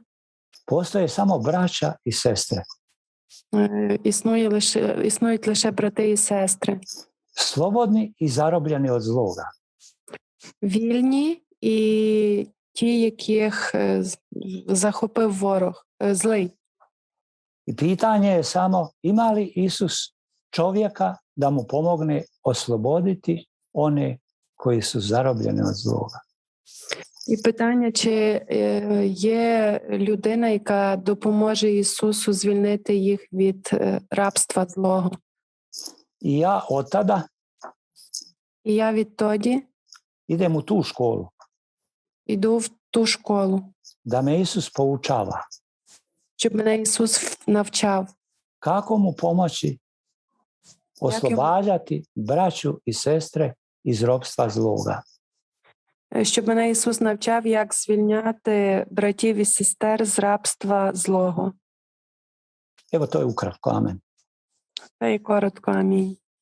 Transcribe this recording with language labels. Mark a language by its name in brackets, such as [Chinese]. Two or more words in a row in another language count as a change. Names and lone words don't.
[Croatian] Postoje samo braća i sestre. [Ukrainian] Існують лише брати і сестри. [Croatian] Slobodni i zarobljeni od zloga. [Ukrainian] Вільні і ті, яких захопив ворог, злий. [Croatian] I pitanje je samo ima li Isus čovjeka da mu pomogne osloboditi one koji su zarobljeni od zloga. [Ukrainian] І питання, чи є людина, яка допоможе Ісусу звільнити їх від рабства злого. [Croatian] I ja od tada [Ukrainian] І я відтоді [Croatian] idem u tu školu [Ukrainian] йду в ту школу, [Croatian] da me Isus poučava [Ukrainian] щоб мене Ісус навчав, [Croatian] kako mu pomoći oslobađati braću i sestre iz ropstva zloga. [Ukrainian] щоб мене Ісус навчав, як звільняти братів і сестер з рабства злого. [Croatian] Evo to je ukratko, amen. [Ukrainian] Та й коротко, амінь.